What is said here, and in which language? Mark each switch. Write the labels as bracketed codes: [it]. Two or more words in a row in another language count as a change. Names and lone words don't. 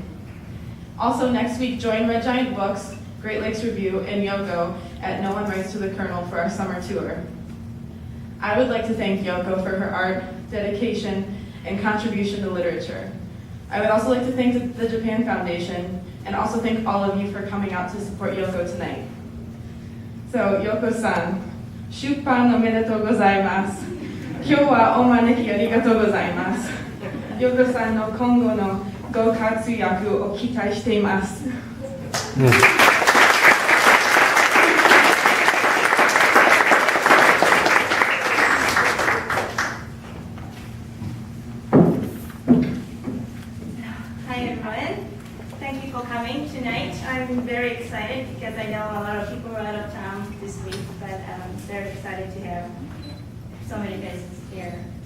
[en] Also, next week, join Red Giant Books, Great Lakes Review, and Yoko at No One Writes to the Colonel for our summer tour. I would like to thank Yoko for her art, dedication, and contribution to literature. I would also like to thank the Japan Foundation, and also thank all of you for coming out to support Yoko tonight. So, [ja] Yokoさん、出版おめでとうございます. 今日はお招きありがとうございます. Yokoさんの今後のご活躍を期待しています. [en] Hi everyone. Thank you for coming tonight. I'm very excited because I know a lot of people are out of town this week, but I'm very excited to have so many guests here.